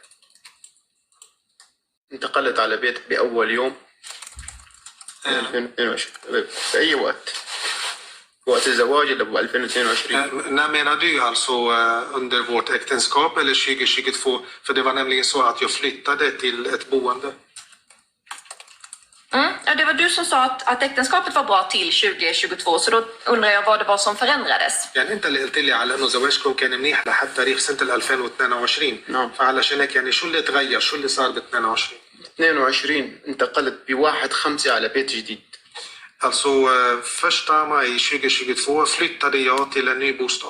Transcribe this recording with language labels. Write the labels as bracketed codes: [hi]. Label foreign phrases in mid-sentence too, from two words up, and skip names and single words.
[ar] انتقلت على بيت بأول يوم 2022 في أي وقت؟ وقت الزواج [sv] eller på 2022? När menar du alltså under vårt äktenskap eller 2022? För det var nämligen så att jag flyttade till ett boende. Ja, det var du som sa att äktenskapet var bra till 2022, så då undrar jag vad det var som förändrades. [ar] يعني انت اللي قلت لي على انه زواجكم كان منيح لحد تاريخ سنه 2022. نعم. فعلشان هيك يعني شو اللي تغير؟ شو اللي صار ب 22؟ 22 انتقلت ب1/5 على بيت جديد. [sv] Alltså 1 maj 2022 flyttade jag till en ny bostad.